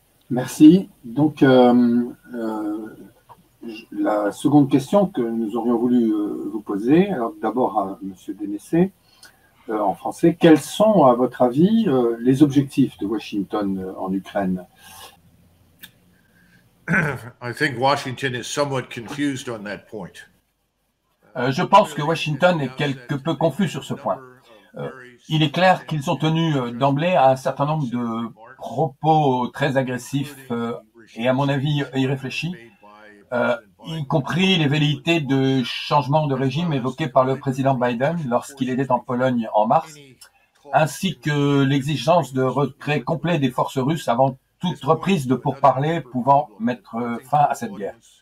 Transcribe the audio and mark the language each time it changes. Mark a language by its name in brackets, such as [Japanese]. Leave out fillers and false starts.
[French] Merci. Donc, la seconde question que nous aurions voulu vous poser, alors d'abord à M. Dénessé, en français, quels sont, à votre avis, les objectifs de Washington en Ukraine? [English] I think Washington is somewhat confused on that point. [French] Je pense que Washington est quelque peu confus sur ce point. Il est clair qu'ils ont tenu d'emblée à un certain nombre de propos très agressifs et à mon avis irréfléchis, y compris les velléités de changement de régime évoquées par le président Biden lorsqu'il était en Pologne en mars, ainsi que l'exigence de retrait complet des forces russes avant toute reprise de pourparlers pouvant mettre fin à cette guerre.